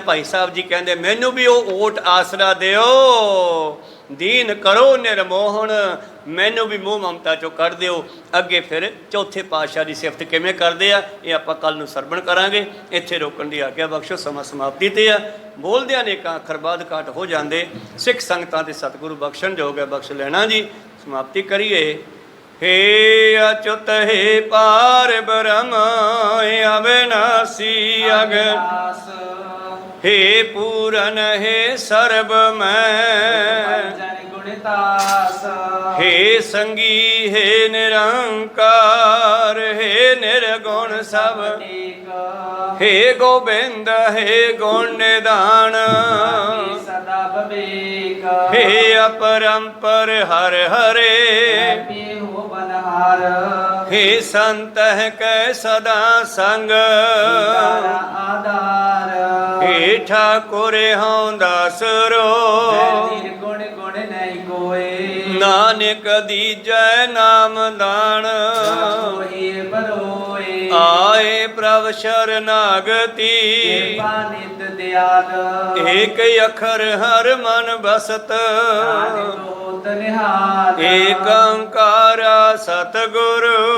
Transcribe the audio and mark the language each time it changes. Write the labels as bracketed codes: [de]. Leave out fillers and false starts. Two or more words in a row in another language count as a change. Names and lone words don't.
[pa] ਭਾਈ ਸਾਹਿਬ ਜੀ ਕਹਿੰਦੇ ਮੈਨੂੰ ਵੀ ਉਹ ਓਟ ਆਸਰਾ ਦਿਓ, ਦੀਨ ਕਰੋ ਨਿਰਮੋਹਣ, ਮੈਨੂੰ ਵੀ ਮੋਹ ਮਮਤਾ ਚੋਂ ਕੱਢ ਦਿਓ। ਅੱਗੇ ਫਿਰ ਚੌਥੇ ਪਾਤਸ਼ਾਹ ਦੀ ਸਿਫਤ ਕਿਵੇਂ ਕਰਦੇ ਆ, ਇਹ ਆਪਾਂ ਕੱਲ ਨੂੰ ਸਰਵਣ ਕਰਾਂਗੇ। ਇੱਥੇ ਰੋਕਣ ਦੀ ਆਗਿਆ ਬਖਸ਼ੋ, ਸਮਾਂ ਸਮਾਪਤੀ ਤੇ ਆ। ਬੋਲਦਿਆਂ ਅਨੇਕਾਂ ਅੱਖਰ ਬਾਅਦ ਘਾਟ ਹੋ ਜਾਂਦੇ। ਸਿੱਖ ਸੰਗਤਾਂ ਦੇ ਸਤਿਗੁਰੂ ਬਖਸ਼ਣ ਜੋਗ ਹੈ, ਬਖਸ਼ ਲੈਣਾ ਜੀ। ਸਮਾਪਤੀ ਕਰੀਏ। ਹੇ ਅੱਚੁਤ ਹੇ ਪਾਰ ਬ੍ਰਹਮ ਅਬਿਨਾਸੀ ਅਗਨ, ਹੇ ਪੂਰਨ ਹੇ ਸਰਬ ਮੈ, ਹੇ ਸੰਗੀ ਹੇ ਨਿਰੰਕਾਰ, ਹੇ ਨਿਰਗੁਣ ਸਭ, ਹੇ ਗੋਬਿੰਦ ਹੇ ਗੁਣ ਨਿਧਾਨ, ਹੇ ਅਪਰੰਪਰ ਹਰਿ ਹਰੇ, ਹੇ ਸੰਤ ਕੈ ਸਦਾ ਸੰਗ, ਹੇ ਠਾਕੁਰ ਹੂੰ ਦਾਸਰੋ, ਨਾਨਕ ਦੀਜੈ ਨਾਮ ਦਾਨ, ਆਏ ਪ੍ਰਭ ਸਰਣਾਗਤੀ, ਏਕ ਅਖਰ ਹਰਿ ਮਨ ਬਸਤ, ਏਕ ਓਅੰਕਾਰਾ ਸਤਿਗੁਰੁ,